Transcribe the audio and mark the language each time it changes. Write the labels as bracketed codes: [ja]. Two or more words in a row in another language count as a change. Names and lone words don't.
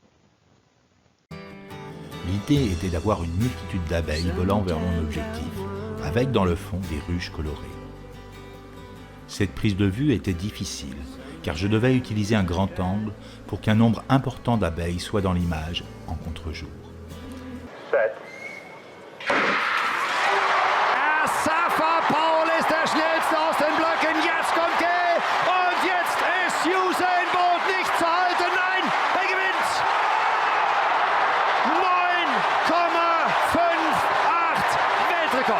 [fr] L'idée était d'avoir une multitude d'abeilles volant vers mon objectif, avec dans le fond des ruches colorées. Cette prise de vue était difficile, car je devais utiliser un grand angle pour qu'un nombre important d'abeilles soit dans l'image en contre-jour. [de] 7. Safa Paul ist der schnellste aus den Blöcken. Jetzt kommt er und jetzt ist Usain Bolt nicht zu halten. Nein, er gewinnt. 9,58 Weltrekord.